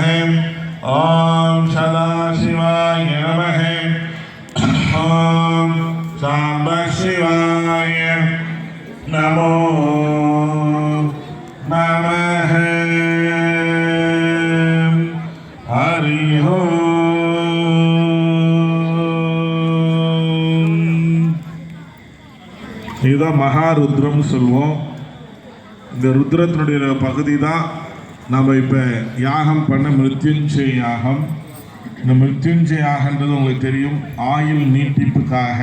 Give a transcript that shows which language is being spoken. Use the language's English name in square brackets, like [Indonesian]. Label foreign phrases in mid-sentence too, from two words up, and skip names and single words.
[Sanskrit] ओम सदाशिवाय नमः। ओम सांब शिवाय नमो नमः। हरि ओम। [Tamil] இதுதான் மகாருத்ரம் சொல்வோம். இந்த ருத்ரத்தினுடைய பகுதி தான் நம்ம இப்போ யாகம் பண்ண மிருத்யுஞ்சய யாகம். இந்த மிருத்யுஞ்சய யாகன்றது உங்களுக்கு தெரியும், ஆயுள் நீட்டிப்புக்காக.